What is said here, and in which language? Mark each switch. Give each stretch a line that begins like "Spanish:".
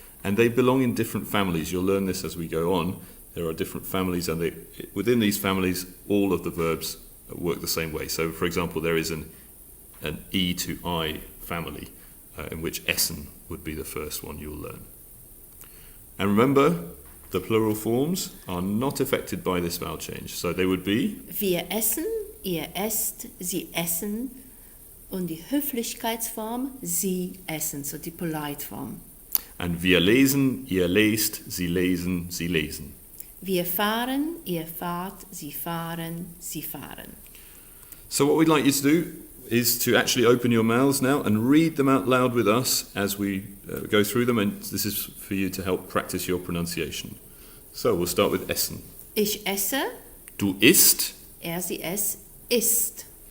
English: And they belong in different families. You'll learn this as we go on. There are different families, and within these families, all of the verbs work the same way. So, for example, there is an E to I family, in which essen would be the first one you'll learn. And remember, the plural forms are not affected by this vowel change. So they would be
German: wir essen, ihr esst, sie essen, und die Höflichkeitsform sie essen, so die
English: polite form.
German: And wir lesen, ihr lest, sie lesen, sie lesen. Wir fahren, ihr fahrt, sie fahren, sie fahren.
English: So what we'd like you to do is to actually open your mouths now and read them out loud with us as we go through them, and this is for you to help practice your pronunciation. So we'll start with essen.
German: Ich esse. Du isst. Sie, es, isst.